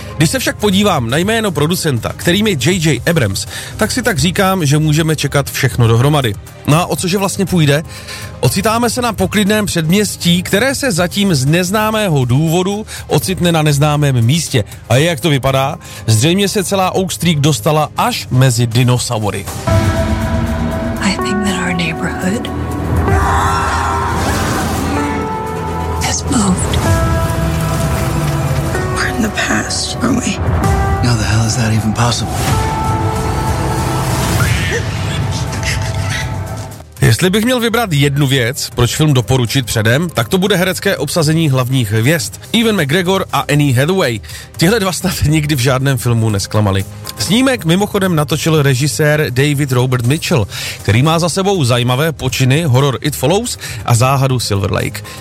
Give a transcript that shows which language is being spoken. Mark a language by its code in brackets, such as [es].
[cs] Když se však podívám na jméno producenta, kterým je J.J. Abrams, tak si tak říkám, že můžeme čekat všechno dohromady. No a o cože vlastně půjde? Ocitáme se na poklidném předměstí, které se zatím z neznámého důvodu ocitne na neznámém místě. A jak to vypadá? Zřejmě se celá Oak Street dostala až mezi dinosaury. [en] I think that our neighborhood has moved. We're in the past, aren't we? How the hell is that even possible? [cs] Jestli bych měl vybrat jednu věc, proč film doporučit předem, tak to bude herecké obsazení hlavních hvězd. Ewan McGregor a Annie Hathaway. Tihle dva snad nikdy v žádném filmu nesklamali. Snímek mimochodem natočil režisér David Robert Mitchell, který má za sebou zajímavé počiny horor It Follows a záhadu Silver Lake.